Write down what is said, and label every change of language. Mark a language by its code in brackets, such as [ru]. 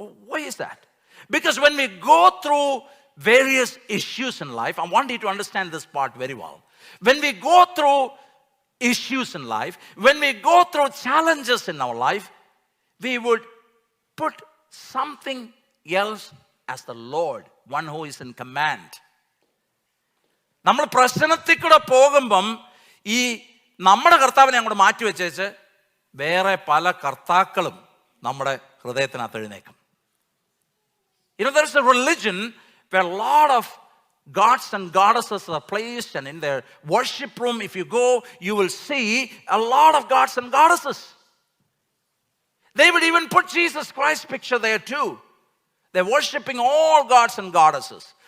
[en] Why is that? Because when we go through various issues in life, I want you to understand this part very well. When we go through issues in life, when we go through challenges in our life, we would put something else as the Lord, one who is in command. [ml] നമ്മൾ പ്രശ്നത്തിൽ കൂടെ പോകുമ്പം ഈ നമ്മുടെ കർത്താവിനെ അങ്ങോട്ട് മാറ്റി വെച്ചേച്ച് വേറെ പല കർത്താക്കളും നമ്മുടെ ഹൃദയത്തിനകത്ത് എഴുന്നേക്കും. [en] There's a religion where a lot of gods and goddesses are placed, and in their worship room, if you go, you will see a lot of gods and goddesses. They would even put Jesus Christ's picture there too. They're worshiping all gods and goddesses.